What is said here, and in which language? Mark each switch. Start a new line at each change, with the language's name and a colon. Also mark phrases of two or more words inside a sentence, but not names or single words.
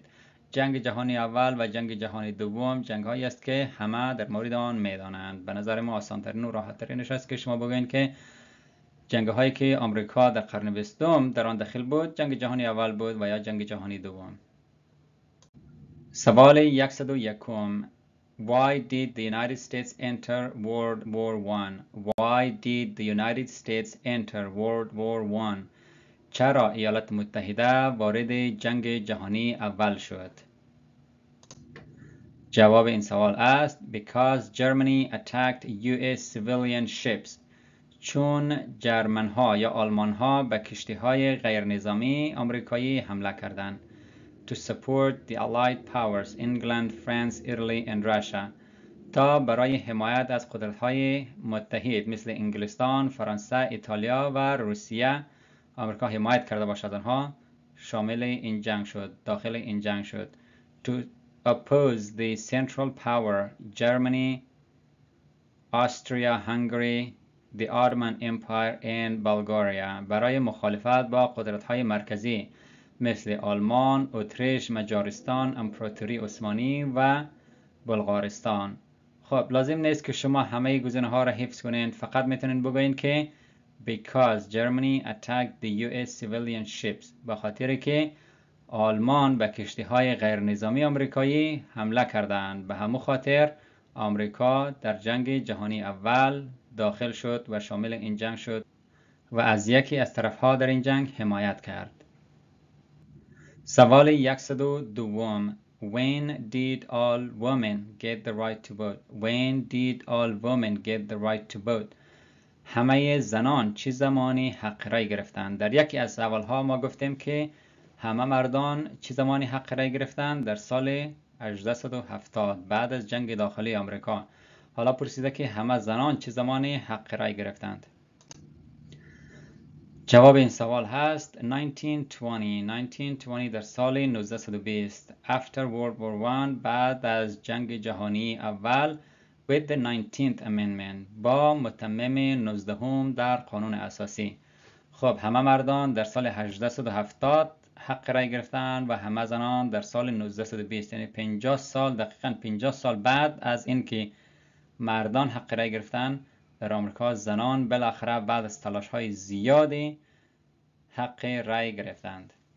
Persian: جنگ جهانی اول و جنگ جهانی دوم جنگ هایی است که همه در مورد آن میدانند. به نظر ما آسان ترین و راحت ترینش است که شما بگویید که جنگ هایی که آمریکا در قرن بیستم در آن داخل بود جنگ جهانی اول بود و یا جنگ جهانی دوم. سوال 101.
English: Why did the United States enter World War I? Why did the United States enter World War I?
Persian: چرا ایالات متحده وارد جنگ جهانی اول شد؟ جواب این سوال است
English: Because Germany attacked US civilian ships.
Persian: چون جرمن ها یا آلمان ها به کشتی های غیر نظامی آمریکایی حمله کردند.
English: To support the Allied powers England, France, Italy and Russia.
Persian: تا برای حمایت از قدرت‌های متحد مثل انگلستان، فرانسه، ایتالیا و روسیه آمریکا حمایت کرده باشد آنها شامل این جنگ شد، داخل این جنگ شد.
English: To oppose the Central Power Germany, Austria, Hungary, the Ottoman Empire and Bulgaria.
Persian: برای مخالفت با قدرت‌های مرکزی مثل آلمان، اتریش، مجارستان، امپراتوری عثمانی و بلغارستان. خب لازم نیست که شما همه گزینه ها را حفظ کنید، فقط میتونید بگویید که
English: because Germany attacked the US civilian ships.
Persian: به خاطر که آلمان به کشتی های غیر نظامی آمریکایی حمله کردند. به همون خاطر آمریکا در جنگ جهانی اول داخل شد و شامل این جنگ شد و از یکی از طرف ها در این جنگ حمایت کرد. سوال 102.
English: When did all women get the right to vote? When did all women get the right to vote?
Persian: همه زنان چه زمانی حق رای گرفتند؟ در یکی از سوالها ما گفتیم که همه مردان چه زمانی حق رای گرفتند؟ در سال 1870 بعد از جنگ داخلی آمریکا. حالا پرسیده که همه زنان چه زمانی حق رای گرفتند؟ جواب این سوال هست 1920 در سال 1920
English: after World War I
Persian: بعد از جنگ جهانی اول
English: with the 19th amendment
Persian: با متمم 19 در قانون اساسی. خب همه مردان در سال 1870 حق رای گرفتن و همه زنان در سال 1920 یعنی 50 سال دقیقاً 50 سال بعد از اینکه مردان حق رای گرفتن در آمریکا زنان بالاخره بعد از تلاش های زیادی حق رای گرفتند.